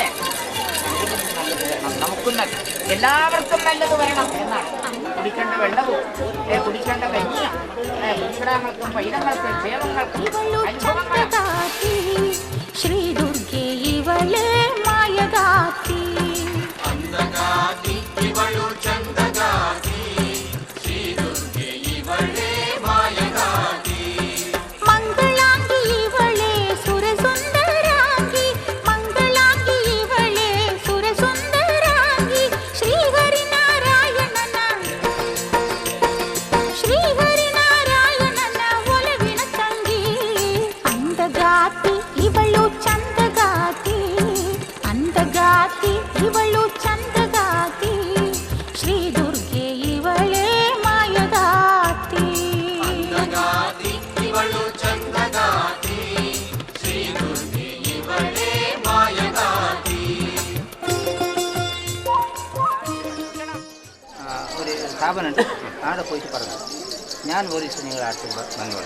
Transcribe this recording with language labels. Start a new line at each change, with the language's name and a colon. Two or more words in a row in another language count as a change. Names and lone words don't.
Malayalam: നമുക്കും എല്ലാവർക്കും നല്ലത് വരണം എന്നാണ്. കുടിക്കേണ്ട വെള്ളവും കുടിക്കേണ്ട കഞ്ഞിയും കുടിക്കിടങ്ങൾക്കും പൈതങ്ങൾക്കും ക്ഷേമങ്ങൾക്കും അനുഭവങ്ങൾക്കും
Kannada: ಶ್ರೀ ದುರ್ಗೇ ಇವಳೆ ಮಾಯಗಾತಿ ಮಂಗಳಾಂಗಿ ಇವಳೆ ಸುರಸುಂದರಾಂಗಿ ಮಂಗಳಾಂಗಿ ಇವಳೆ ಸುರಸುಂದರಾಂಗಿ ಶ್ರೀಹರಿನಾರಾಯಣನ ಒಲವಿನ ತಂಗಿ ಅಂದಗಾತಿ ಇವಳು ಚಂದಗಾತಿ ಅಂದಗಾತಿ ಇವಳು ಚಂದಗಾತಿ ಶ್ರೀ ದುರ್ಗೆ ಇವಳೇ ಮಾಯಗಾತಿ
Malayalam: ഒരു സ്ഥാപനമുണ്ട്, അവിടെ പോയിട്ട് പറഞ്ഞു ഞാൻ ഒരു ദിവസം നിങ്ങളുടെ അടുത്ത് വന്നോളാം.